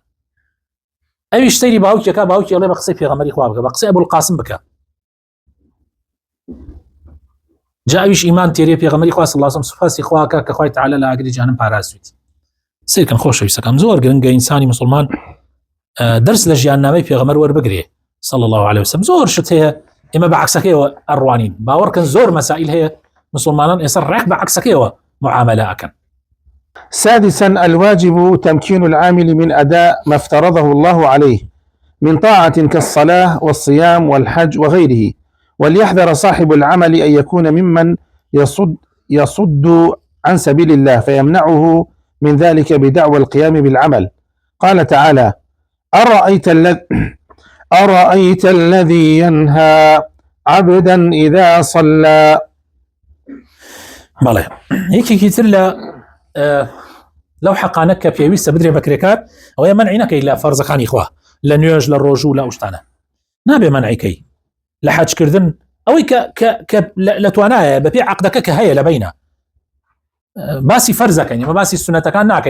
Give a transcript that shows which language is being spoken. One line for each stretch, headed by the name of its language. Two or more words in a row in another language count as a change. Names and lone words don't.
Central Kurdish: ئەویش سەیری باوکیەکە، باوکی ئەڵێ بە قسەی پێغەمبەری خوا بکە، بە قسەی ئەبول قاسم بکە، جا ئەویش ئیمان تێرێ پێغەمبەری خوا
Arabic: صلی الله علیه وسلم
Central Kurdish: سوپاسی خواکە کە خوای تەعالا لە ئاگری جەهەنەم پارازویت. سیرکەن خۆشەویستەکەم زۆر گرنگە ئینسانی مسلمان دەرس لە ژیاننامەی پێغەمبەر وەربگرێ
Arabic: صلی الله علیه وسلم.
Central Kurdish: زۆر شت هەیە ئێمە بە عەکسەکەیەوە ئەڕوانین، باوەڕکەن زۆر مەسائل هەیە مسلمانان ئێستا ڕێک بە عەکسەکەیەوە معاملە ئەکەن.
Arabic: سادسا الواجب تمكين العامل من أداء ما افترضه الله عليه من طاعة كالصلاة والصيام والحج وغيره، وليحذر صاحب العمل أن يكون ممن يصد عن سبيل الله فيمنعه من ذلك بدعوى القيام بالعمل. قال تعالى أرأيت الذي ينهى عبدا إذا صلى.
Central Kurdish: بەڵێ یەکێکی تر لەو حەقانەکە پێویستە بدرێ بە کرێکار ئەوەیە مەنعی نەکەی لە فەرزەکانی خوا، لە نوێژ، لە ڕۆژوو، لە ئەوشتانە نابێ مەنعیکەی، لە حەجکردن ئەوەی کە لە توانایە بەپێ عەقدەکە کە هەیە لە بەینە، باسی فەرزەکەین، ئەمە باسی سونەتەکان ناکەین.